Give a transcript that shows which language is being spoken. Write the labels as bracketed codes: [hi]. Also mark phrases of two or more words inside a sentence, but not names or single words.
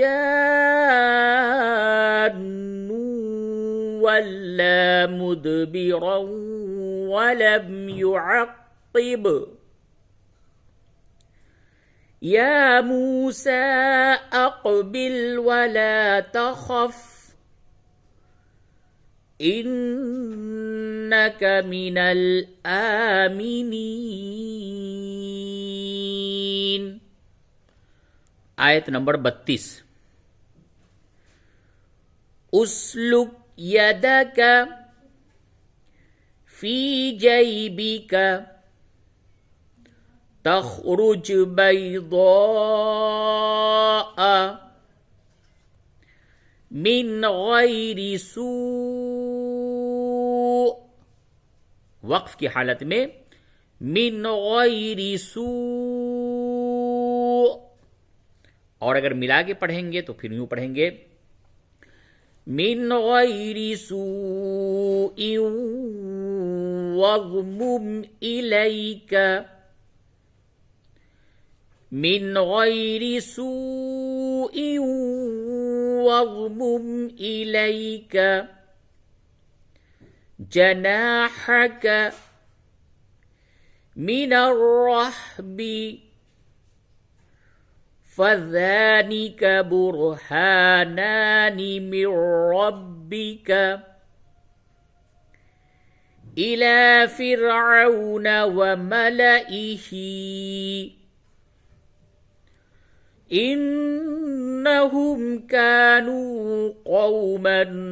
[ar] جان ولا مدبرا ولم يعقب يا موسى أقبل ولا تخف إنك من الآمنين. [ur] آیت نمبر 32 [ar] اسلك يدك في جيبك تخرج بيضاء من غير سوء [ur] وقف کی حالت میں [ar] من غير [ur] سوء اور اگر ملا کے پڑھیں گے تو پھر یوں پڑھیں گے [ar] من غير سوء واضمم إليك من غير سوء واضمم إليك جناحك من الرهب فذلك برهانان من ربك إلى فرعون وملئه إنهم كانوا قوما